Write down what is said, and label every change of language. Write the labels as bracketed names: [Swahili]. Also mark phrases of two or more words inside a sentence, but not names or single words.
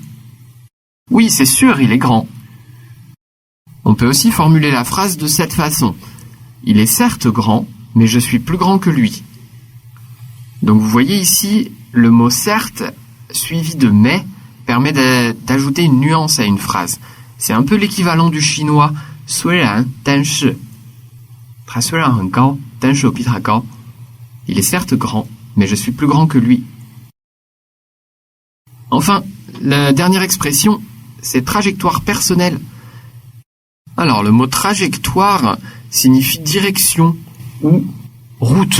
[French] Oui, c'est sûr, il est grand. On peut aussi formuler la phrase de cette façon. Il est certes grand, mais je suis plus grand que lui. Donc vous voyez ici, le mot certes, suivi de mais, permet d'ajouter une nuance à une phrase. C'est un peu l'équivalent du chinois [Chinese] 虽然但是 他虽然很高但是我比他高 [French] Il est certes grand, mais je suis plus grand que lui. Enfin, la dernière expression, c'est trajectoire personnelle. Alors, le mot trajectoire signifie direction ou route.